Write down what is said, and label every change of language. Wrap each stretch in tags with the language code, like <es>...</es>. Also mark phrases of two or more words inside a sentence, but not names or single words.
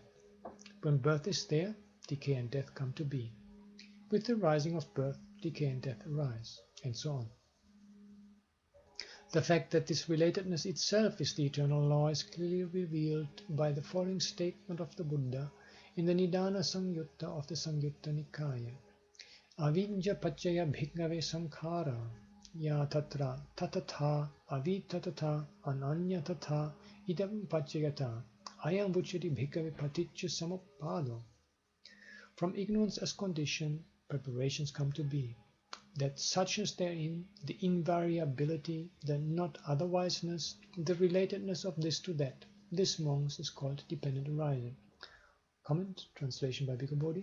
<en>When birth is there, decay and death come to be. With the rising of birth, decay and death arise, and so on. The fact that this relatedness itself is the eternal law is clearly revealed by the following statement of the Buddha in the Nibbāna Samyutta of the Samyutta Nikaya.</en> <pi>Avidya paccaya bhikkhave sankhara ya tatra tatata avitatata ananya tata idam paccayata ayam vucchati bhikkhave paticca samuppado.</pi> <en>From ignorance as condition, preparations come to be. That such is therein the invariability, the not otherwiseness, the relatedness of this to that. This, monks, is called dependent arising. Comment, translation by Bhikkhu Bodhi.</en>